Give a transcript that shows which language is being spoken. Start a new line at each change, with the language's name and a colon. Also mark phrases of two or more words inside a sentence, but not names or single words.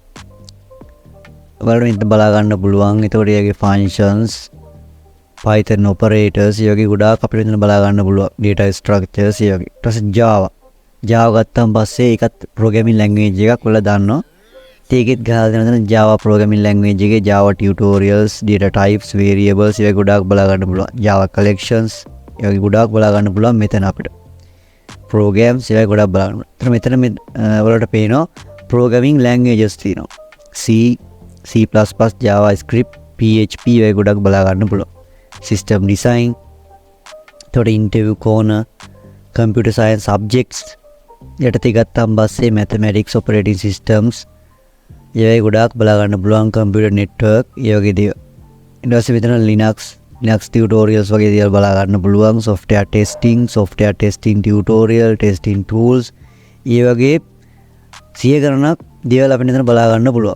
Sinhala: ඔයාලට මෙතන බලා ගන්න පුළුවන්. එතකොට ඒගේ functions,
English: Python operators
Sinhala: ඒ වගේ ගොඩාක් අපිට මෙතන බලා ගන්න පුළුවන්.
English: data structures
Sinhala: ඒ වගේ. ඊට පස්සේ Java ගත්තන් පස්සේ ඒකත්
English: programming language
Sinhala: එකක් ඔයාලා දන්නවා. ඒකෙත් ගහලා දෙනවා
English: Java programming language
Sinhala: එකේ
English: Java tutorials, data types, variables
Sinhala: ඒ වගේ ගොඩාක් බලා ගන්න පුළුවන්.
English: Java collections
Sinhala: ඒ වගේ ගොඩාක් බලා ගන්න පුළුවන් මෙතන අපිට. programs ඒ වගේ ගොඩාක් බලා ගන්න. මෙතන ඔයාලට පේනවා
English: programming languages
Sinhala: තියෙනවා. C, JavaScript, PHP ඒ වගේ ගොඩක් බලා ගන්න පුළුවන්.
English: system design,
Sinhala: එතකොට
English: interview corner, computer science subjects
Sinhala: යටතේ ගත්තන් පස්සේ
English: mathematics, operating systems
Sinhala: ඒ වගේ ගොඩාක් බලා ගන්න පුළුවන්.
English: computer network
Sinhala: ඒ වගේ දේවල්. ඊට පස්සේ මෙතන
English: Linux tutorials
Sinhala: වගේ දේවල් බලා ගන්න පුළුවන්.
English: software testing tutorial, testing tools
Sinhala: ඒ වගේ 100 ගණනක් දේවල් අපිට මෙතන බලා ගන්න පුළුවන්.